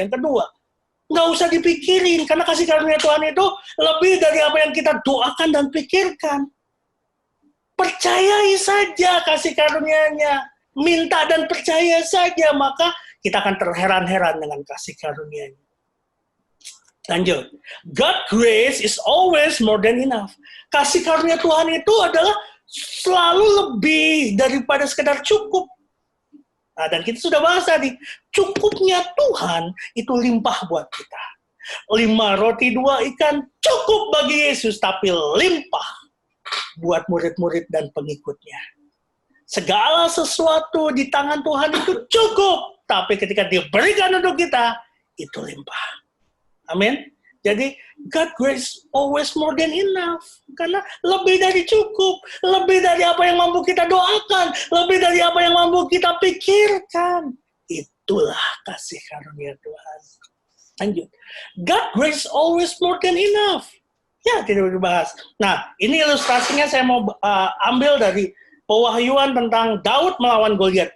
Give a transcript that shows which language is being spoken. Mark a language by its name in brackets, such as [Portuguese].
[Indonesian] Yang kedua, nggak usah dipikirin, karena kasih karunia Tuhan itu lebih dari apa yang kita doakan dan pikirkan. Percayai saja kasih karunia-Nya, minta dan percaya saja, maka kita akan terheran-heran dengan kasih karunia-Nya. [English] Lanjut, God grace is always more than enough. [Indonesian] Kasih karunia Tuhan itu adalah selalu lebih daripada sekedar cukup. Nah, dan kita sudah bahas tadi, cukupnya Tuhan itu limpah buat kita. 5 roti 2 ikan cukup bagi Yesus, tapi limpah buat murid-murid dan pengikutnya. Segala sesuatu di tangan Tuhan itu cukup, tapi ketika diberikan untuk kita, itu limpah. Amin. [English] Jadi, God grace always more than enough. [Indonesian] Karena lebih dari cukup. Lebih dari apa yang mampu kita doakan. Lebih dari apa yang mampu kita pikirkan. Itulah kasih karunia Tuhan. Lanjut. [English] God grace always more than enough. [Indonesian] Ya, tidak dibahas. Nah, ini ilustrasinya saya mau ambil dari pewahyuan tentang Daud melawan Goliat.